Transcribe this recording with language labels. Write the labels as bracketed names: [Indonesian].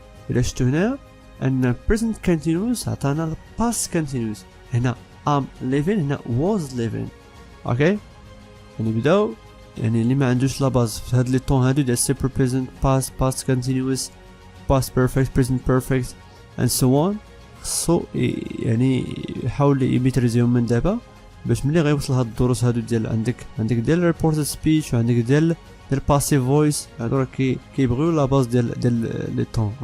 [Arabic] إلا شفتو هنا أن present continuous عطانا past continuous. هنا [English] I'm living هنا was living. [Arabic] اوكي يعني بداو يعني اللي ما عندوش لا باز في هاد لي طون هادو ديال simple present past continuous past perfect present perfect and so on خصو يعني يحاول يميتريزيهم من دابا باش ملي غيوصل هاد الدروس هادو ديال عندك ديال reported speech وعندك ديال passive voice هادو راه كيبغيو لا باز ديال لي طون.